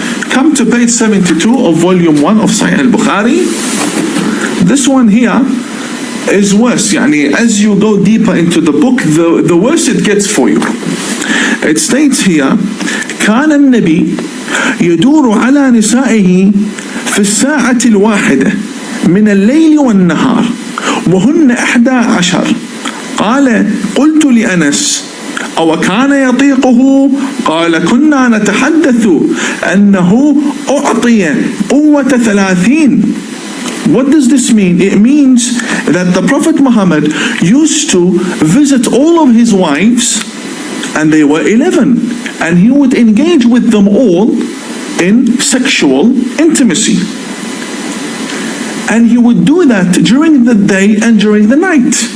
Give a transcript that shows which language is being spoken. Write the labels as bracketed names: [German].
[English] Come to page 72 of volume 1 of Sahih al-Bukhari. This one here is worse. Yani, as you go deeper into the book, the worse it gets for you. It states here, [Arabic] كان النبي يدور على نسائه في الساعة الواحدة من الليل والنهار وهن 11. قال قلت لأنس أو كان يطيقه؟ قال كنا نتحدث أنه أعطي قوة 30. [English] What does this mean? It means that the Prophet Muhammad used to visit all of his wives, and they were 11, and he would engage with them all in sexual intimacy. And he would do that during the day and during the night.